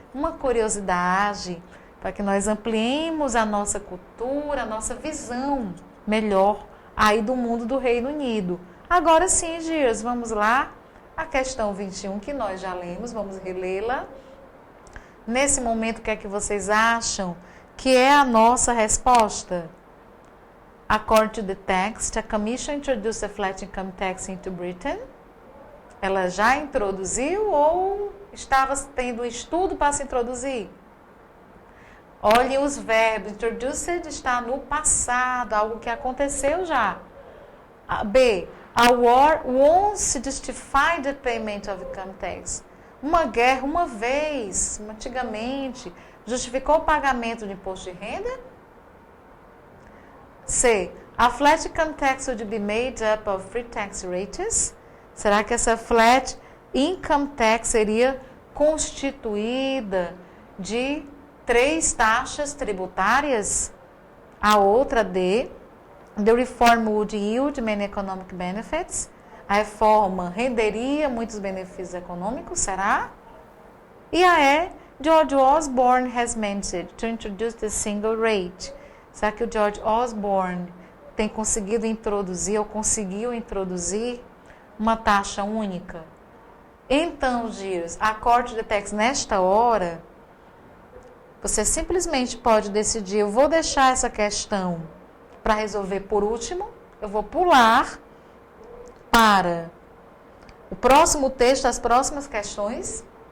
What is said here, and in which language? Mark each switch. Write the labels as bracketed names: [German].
[Portuguese] Uma curiosidade para que nós ampliemos a nossa cultura, a nossa visão melhor aí do mundo do Reino Unido. Agora sim, Girs, vamos lá. A questão 21 que nós já lemos, vamos relê-la. Nesse momento, o que é que vocês acham que é a nossa resposta? [English] According to the text, a commission introduced a flat income tax into Britain. [Portuguese] Ela já introduziu ou estava tendo um estudo para se introduzir? Olhem os verbos. Introduced está no passado, algo que aconteceu já. B. [English] A war once justified the payment of income tax. [Portuguese] Uma guerra, uma vez, antigamente, justificou o pagamento de imposto de renda? C. [English] A flat income tax would be made up of three tax rates. [Portuguese] Será que essa flat income tax seria constituída de 3 taxas tributárias? A outra, D. [English] The reform would yield many economic benefits. [Portuguese] A reforma renderia muitos benefícios econômicos, será? E a E. [English] George Osborne has managed to introduce the single rate. [Portuguese] Será que o George Osborne tem conseguido introduzir ou conseguiu introduzir uma taxa única? Então, Girs, a corte de tax nesta hora, você simplesmente pode decidir, eu vou deixar essa questão para resolver por último, eu vou pular para o próximo texto, as próximas questões.